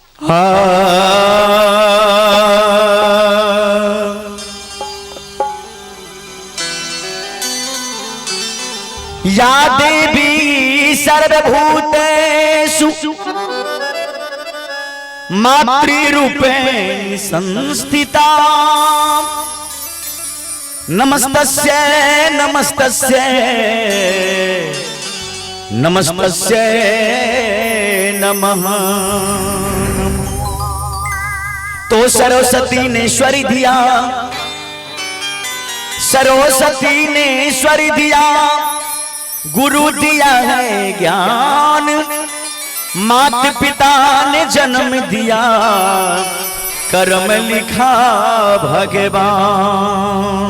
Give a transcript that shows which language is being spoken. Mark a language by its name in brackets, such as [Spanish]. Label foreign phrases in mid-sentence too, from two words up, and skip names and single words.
[Sanskrit] या देवी सर्वभूतेषु मातृरूपेण संस्थिता नमस्तस्यै नमस्तस्यै नमस्तस्यै नमः। [Hindi] तो सरस्वती ने ईश्वरी दिया, सरस्वती ने ईश्वरी दिया, गुरु दिया है ज्ञान, माता पिता ने जन्म दिया, कर्म लिखा भगवान।